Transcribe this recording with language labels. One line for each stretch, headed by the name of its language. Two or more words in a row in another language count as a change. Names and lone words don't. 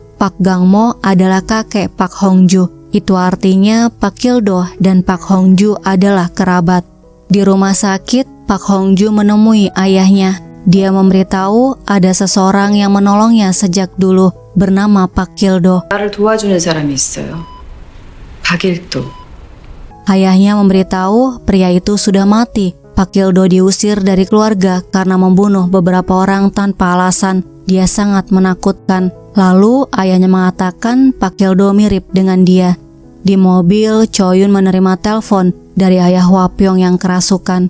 Indonesian: Pak Gang-mo adalah kakek Pak Hong-ju. Itu artinya Pak Gil-do dan Pak Hong-ju adalah kerabat. Di rumah sakit, Pak Hong-ju menemui ayahnya. Dia memberitahu ada seseorang yang menolongnya sejak dulu, bernama Pak Gil-do.
Korean: 나를 도와주는 사람이 있어요. 박일도.
Indonesian: Ayahnya memberitahu pria itu sudah mati. Pak Kildo diusir dari keluarga karena membunuh beberapa orang tanpa alasan. Dia sangat menakutkan. Lalu ayahnya mengatakan Pak Kildo mirip dengan dia. Di mobil, Choyun menerima telepon dari ayah Hwapyong yang kerasukan.